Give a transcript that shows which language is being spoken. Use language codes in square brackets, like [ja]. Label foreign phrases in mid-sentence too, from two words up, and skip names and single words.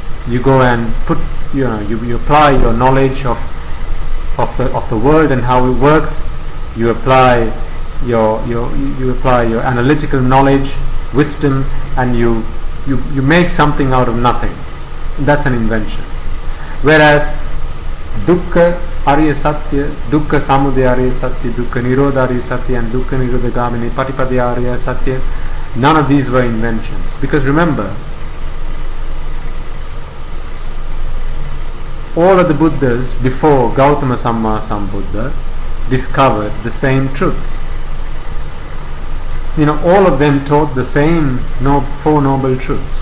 [en] You go and you apply your knowledge of of the world and how it works. You apply your analytical knowledge, wisdom, and you make something out of nothing. That's an invention. Whereas [pi] dukkha Arya Satya, dukkha samudaya Arya Satya, dukkha nirodha Arya Satya, and dukkha nirodha gamini patipadya Arya Satya, [en] none of these were inventions. Because remember, all of the Buddhas before Gautama Samma Sambuddha discovered the same truths. All of them taught the same Four Noble Truths.